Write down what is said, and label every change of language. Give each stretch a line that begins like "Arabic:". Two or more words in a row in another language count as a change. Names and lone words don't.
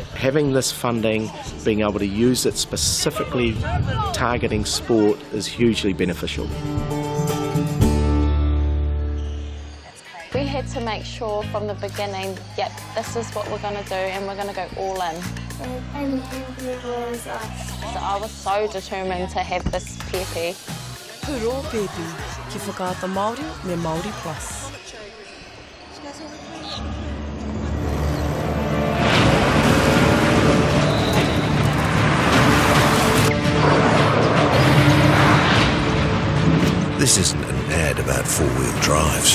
English: Having this funding, being able to use it specifically targeting sport is hugely beneficial. We had to make sure from the beginning, yep, this is what we're going to do and we're going to go all in. So I was so determined to have this pepe.
Māori: Puro pepe, ki whakaata Māori me Māori Plus.
English: This isn't an ad about four-wheel drives.